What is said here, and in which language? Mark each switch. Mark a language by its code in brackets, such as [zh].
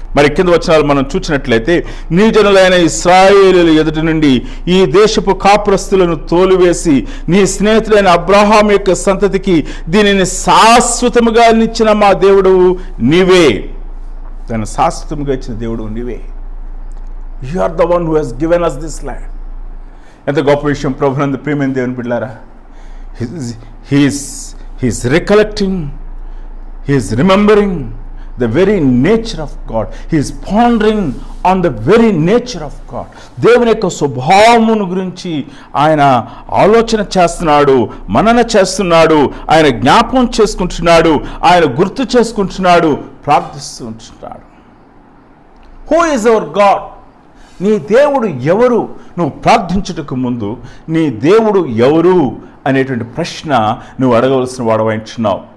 [te] మరి కింద వచనాలు మనం చూసినట్లయితే నీ జనులైన ఇశ్రాయేలీయుల ఎదుటి నుండి ఈ దేశపు కాపురస్తులను తోలివేసి నీ స్నేహితులైన అబ్రహాం యొక్క సంతతికి దీనిని శాశ్వతముగా ఇచ్చిన మా దేవుడు నీవే. దాన్ని శాశ్వతముగా ఇచ్చిన దేవుడు నీవే. [en] You are the one who has given us this land. [te] ఎంత గొప్ప విషయం ప్రభునందు ప్రియమైన దేవుని బిడ్డలారా. [en] He is recollecting, he is remembering the very nature of God. He is pondering on the very nature of God. [te] దేవుని యొక్క స్వభావమును గురించి ఆయన ఆలోచన చేస్తున్నాడు, మనన చేస్తున్నాడు, ఆయన జ్ఞాపకం చేసుకుంటున్నాడు, ఆయన గుర్తు చేసుకుంటున్నాడు, ప్రార్థిస్తూ ఉంటున్నాడు. [en] Who is our God? [te] నీ దేవుడు ఎవరు? నువ్వు ప్రార్థించుటకు ముందు నీ దేవుడు ఎవరు అనేటువంటి ప్రశ్న నువ్వు అడగవలసిన వాడవైంటున్నావు.